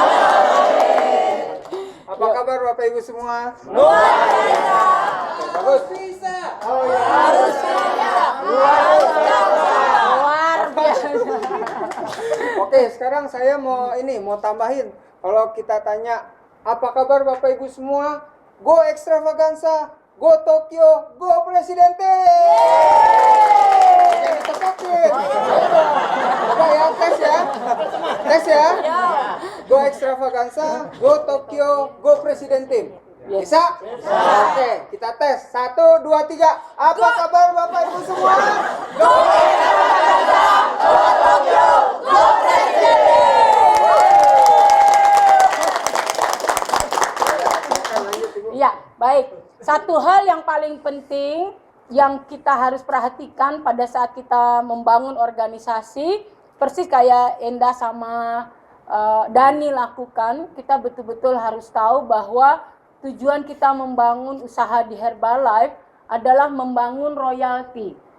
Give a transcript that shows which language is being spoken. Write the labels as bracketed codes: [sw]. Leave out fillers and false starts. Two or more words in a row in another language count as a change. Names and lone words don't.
[id] Apa kabar Bapak Ibu semua? Luar biasa. Bagus. Bisa. Oh ya. Harus bisa. Luar biasa. Oke, sekarang saya mau tambahin. Kalau kita tanya, apa kabar Bapak Ibu semua? [en] Go Extravaganza, go Tokyo, go Presidente. [id] Jangan ditepukin. Coba ya, tes ya. Tes ya. [en] Go Extravaganza, go Tokyo, go Presidente. [id] Bisa? Oke, kita tes. 1, 2, 3. Apa kabar Bapak Ibu semua? [en] Go Extravaganza, go Tokyo, go Presidente. [id] Ya, baik. Satu hal yang paling penting yang kita harus perhatikan pada saat kita membangun organisasi, persis kayak Enda sama Dani lakukan, kita betul-betul harus tahu bahwa tujuan kita membangun usaha di Herbalife adalah membangun royalti.